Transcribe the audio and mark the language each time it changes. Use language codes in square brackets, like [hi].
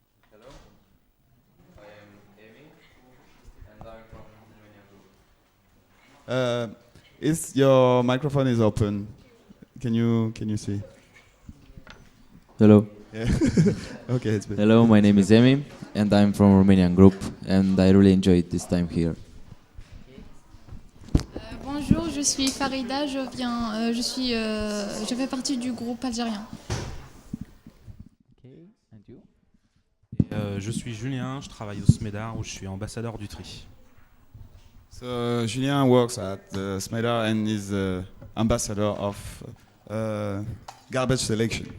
[en] Hello, I am Amy, and I'm from Romania Group. Is your microphone is open? Can you see? Hello. Yeah. Okay, it's better. Hello, my name is Emi, and I'm from Romanian Group, and I really enjoyed this time here. [fr] Bonjour, je suis Farida, je fais partie du groupe algérien. [en] Okay. And you? [fr] Je suis Julien, je travaille au SMEDAR où je suis ambassadeur du tri. [en] So Julien works at Smeda and is ambassador of garbage selection.